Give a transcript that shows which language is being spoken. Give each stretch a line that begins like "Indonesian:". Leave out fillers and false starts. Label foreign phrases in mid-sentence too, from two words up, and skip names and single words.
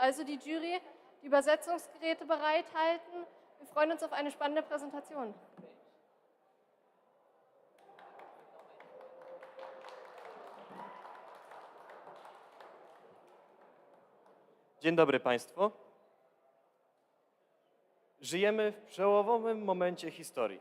German: Also die Jury, die Übersetzungsgeräte bereithalten. Wir freuen uns auf eine spannende Präsentation.
Polish: Dzień dobry Państwu. Żyjemy w przełomowym momencie historii.